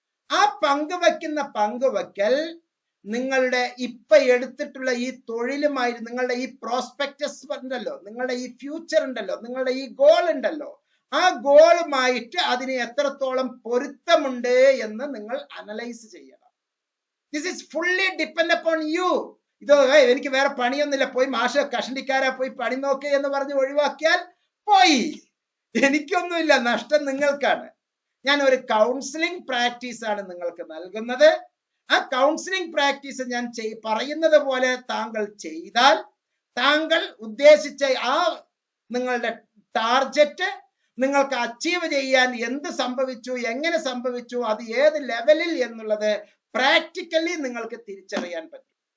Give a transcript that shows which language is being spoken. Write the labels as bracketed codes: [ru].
[ml] ആ പങ്കുവെക്കൽ നിങ്ങളുടെ ഇപ്പൊ എടുത്തിട്ടുള്ള ഈ തൊഴിലുമായി, നിങ്ങളുടെ ഈ പ്രോസ്പെക്ടസ് ഉണ്ടല്ലോ, നിങ്ങളുടെ ഈ ഫ്യൂച്ചർ ഉണ്ടല്ലോ, നിങ്ങളുടെ ഈ ഗോൾ ഉണ്ടല്ലോ, ആ ഗോളുമായിട്ട് അതിന് എത്രത്തോളം പൊരുത്തമുണ്ട് എന്ന് നിങ്ങൾ അനലൈസ് ചെയ്യണം. [en] This is fully depend upon you. [ml] ഇത് എനിക്ക് വേറെ പണിയൊന്നുമില്ല, പോയി മാഷ കഷണ്ടിക്കാരാ പോയി പണി നോക്ക് എന്ന് പറഞ്ഞ് ഒഴിവാക്കിയാൽ പോയി, എനിക്കൊന്നുമില്ല, നഷ്ടം നിങ്ങൾക്കാണ്. ഞാൻ ഒരു കൗൺസിലിംഗ് പ്രാക്ടീസ് ആണ് നിങ്ങൾക്ക് നൽകുന്നത്. ആ കൗൺസിലിംഗ് പ്രാക്ടീസ് ഞാൻ പറയുന്നത് പോലെ താങ്കൾ ചെയ്താൽ താങ്കൾ ഉദ്ദേശിച്ച ആ നിങ്ങളുടെ ടാർജറ്റ് നിങ്ങൾക്ക് അച്ചീവ് ചെയ്യാൻ എന്ത് സംഭവിച്ചു, എങ്ങനെ സംഭവിച്ചു, അത് ഏത് ലെവലിൽ എന്നുള്ളത് പ്രാക്ടിക്കലി നിങ്ങൾക്ക് തിരിച്ചറിയാൻ പറ്റും.